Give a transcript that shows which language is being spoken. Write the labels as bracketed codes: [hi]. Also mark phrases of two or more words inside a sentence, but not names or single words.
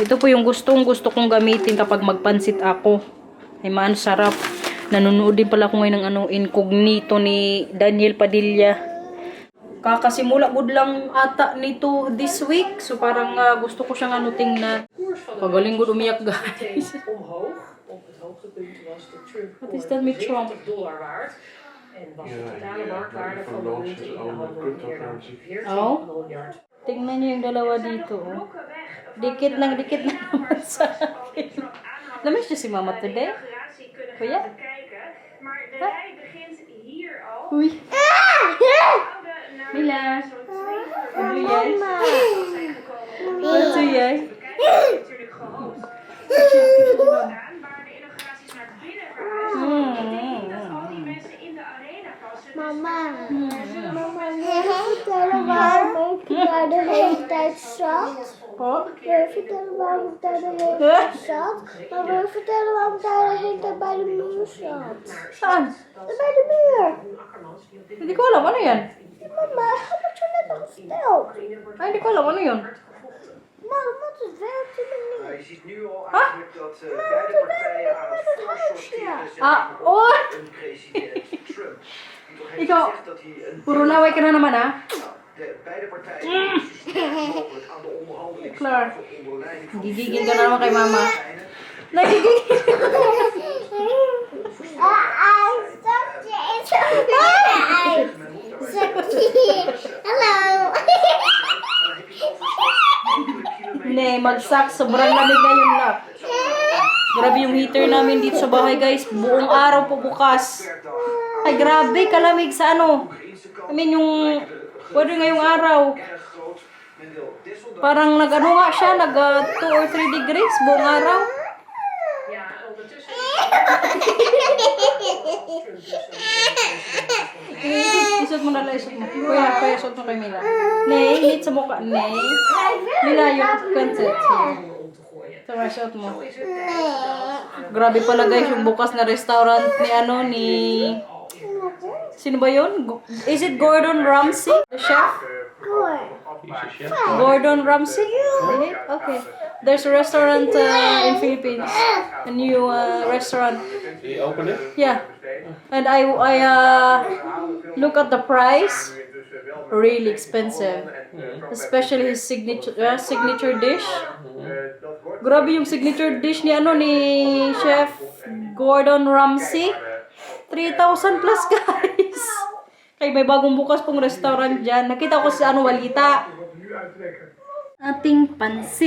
[tl] Ito po yung gustong kong gamitin kapag magpansit ako. Ay man, sarap. Nanonood din pala ako ngayon ng ano, Incognito ni Daniel Padilla. Kakasimula good lang ata nito [en] this week. [tl] So parang gusto ko siyang ano tingnan. Pagaling good umiyak, guys. [nl] Wat is dat met Trump? En was de totale marktwaarde van de munten in de handel meer dan 14 [tl] Oh. [nl] miljard. [tl] Tingnan niyo yung dalawa dito. Oh. Dikit lang naman sa akin. Namiss niyo si Mama today? Kuya? [nl] Maar de rij begint hier al. [tl] Uy. [nl] Oude naar [tl] Mila. [nl] zo'n 2 uur Wat doe jij? zijn gekomen. Wat doe jij? Kijken is natuurlijk gehoogd. Gedaan, waar de inauguraties naar binnen verhuizen. Betekent dat al die mensen in de arena passen. Dus [tl] Mama. [nl] Mama, wil je vertellen waarom ik daar de hele tijd zat? [tl] Oh. [nl] Wil je vertellen waarom ik daar de hele tijd zat? Maar wil je vertellen waarom ik daar de hele tijd bij de muur zat? [tl] Saan? [nl] Bij de muur. [tl] Hindi ko alam. Ano yan? Mama, [nl] heb ik zo net al verteld. [tl] Ay, hindi ko alam. Ano yun? Mama, [nl] wat is werkt in de muur? Je ziet nu al eigenlijk dat beide partijen aan het voorsorteren zijn [tl] Ah, oh! [nl] voor een president Trump. Die toch heeft [tl] Ikaw, [nl] gezegd dat hij een [tl] puro laway ka na naman, ha? [nl] beide partijen zo snel mogelijk aan de Klaar. onderhandelingstafel onder leiding van [tl] Gigigil ka na naman kay Mama. [nl] Fijne. [tl] Nagigigil. [nl] Hallo. [tl] Ne, magsak. Sobrang lamig ngayon na. Grabe yung heater namin dito sa bahay, guys. Buong araw po bukas. Ay, grabe. Kalamig sa ano. [en] I mean, [tl] yung pwede ngayong araw. [nl] Erg groot. Men wil desondanks [tl] Parang nag-ano nga siya, nag [en] 2 or 3 degrees [tl] buong araw. [nl] Ja, ondertussen. [tl] Isot mo na isot mo. Kuya, isot mo kay Mila. Nay, hit sa mukha. Nay. Mila, yung concert. [nl] Om te gooien. [tl] Tama, isot mo. [nl] Zo is het tijd dat [tl] Grabe pala guys, yung bukas na restaurant ni Sino ba yun? [en] Is it Gordon Ramsay? The chef? Gordon Ramsay? Is it? Okay. There's a restaurant in Philippines. A new restaurant. You open it? Yeah. And I look at the price. Really expensive. Especially his signature dish. [tl] Grabe yung [en] signature dish [tl] ni Chef Gordon Ramsay. 3,000 [en] plus guys. [tl] Kaya may bagong bukas pong restaurant dyan. Nakita ko sa walita. Ating pansit.